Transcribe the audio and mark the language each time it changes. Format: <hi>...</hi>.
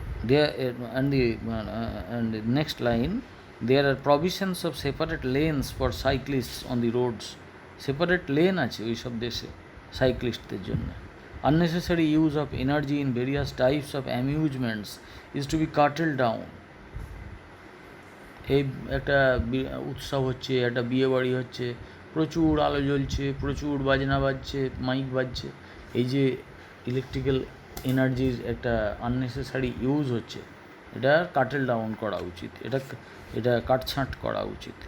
<en>There and the next line, there are provisions of separate lanes for cyclists on the roads. Separate lane</en> <bn>আছে ওই সব দেশে সাইক্লিস্টদের জন্য।</bn> <en>Unnecessary use of energy in various types of amusements is to be curtailed down.</en> <bn>এই একটা উৎসব হচ্ছে, একটা বিয়ে বাড়ি হচ্ছে, প্রচুর আলো জ্বলছে, প্রচুর বাজনা বাজছে, মাইক বাজছে, এই যে ইলেকট্রিক্যাল এনার্জির একটা আননেসেসারি ইউজ হচ্ছে, এটা কাটেল ডাউন করা উচিত, এটা কাটছাঁট করা উচিত।</bn>